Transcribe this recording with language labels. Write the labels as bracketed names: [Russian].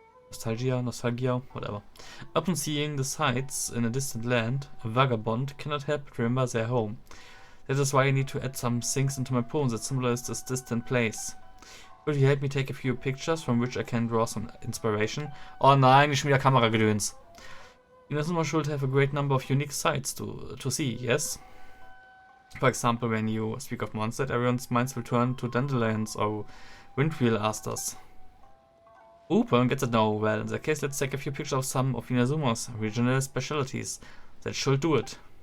[English] Nostalgia, whatever. Upon seeing the sights in a distant land, a vagabond cannot help but remember their home. That is why I need to add some things into my poem that symbolize this distant place. Will you help me take a few pictures from which I can draw some inspiration? [German] Oh nein, nicht schon wieder Kameragedöns. [English] Inazuma should have a great number of unique sights to see, yes? For example, when you speak of Mondstadt, everyone's minds will turn to dandelions or windwheel asters. Open gets it now. Well, in that case, let's take a few pictures of some of Inazuma's regional specialties. That should do it.